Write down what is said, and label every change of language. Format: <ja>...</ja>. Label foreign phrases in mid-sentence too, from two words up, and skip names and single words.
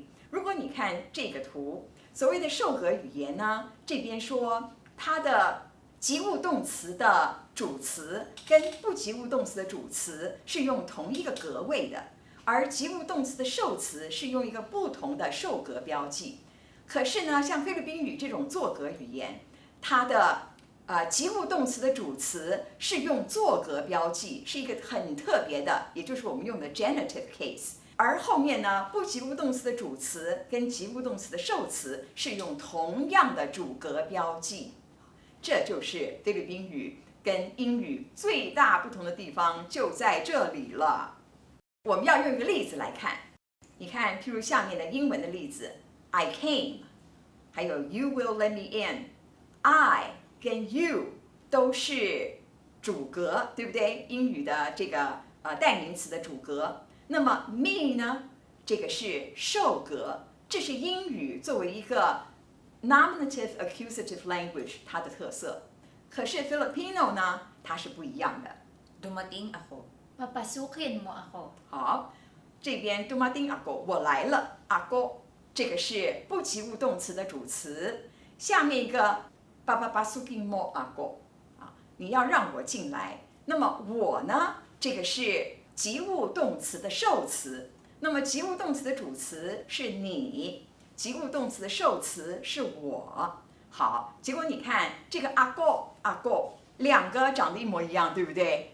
<zh>如果你看这个图，所谓的受格语言呢，这边说它的及物动词的主词跟不及物动词的主词是用同一个格位的，而及物动词的受词是用一个不同的受格标记。可是呢，像菲律宾语这种作格语言，它的及物动词的主词是用作格标记，是一个很特别的，也就是我们用的</zh> <en>genitive case。</en> <zh>而后面呢，不及物动词的主词跟及物动词的受词是用同样的主格标记。这就是菲律宾语跟英语最大不同的地方就在这里了。我们要用一个例子来看，你看，譬如下面的英文的例子 ，</zh> <en>I came，</en> <zh>还有</zh> <en>You will let me in。</en> <zh>I 跟 You 都是主格，对不对？英语的这个代名词的主格。那么 Me 呢？这个是受格，这是英语作为一个</zh> <en>Nominative accusative language</en> <zh>它的特色，可是 Filipino 呢，它是不一样的。</zh> <tl>Dumating ako. Papasukin mo ako.</tl> <zh>好，这边</zh> <tl>dumating ako</tl> <zh>我来了 ako 这个是不及物动词的主词，下面一个</zh> <tl>papapasukin mo ako</tl> <zh>你要让我进来。那么我呢，这个是及物动词的受词，那么及物动词的主词是你。及物动词的受词是我。好，结果你看这个阿狗两个长得一模一样，对不对？</zh>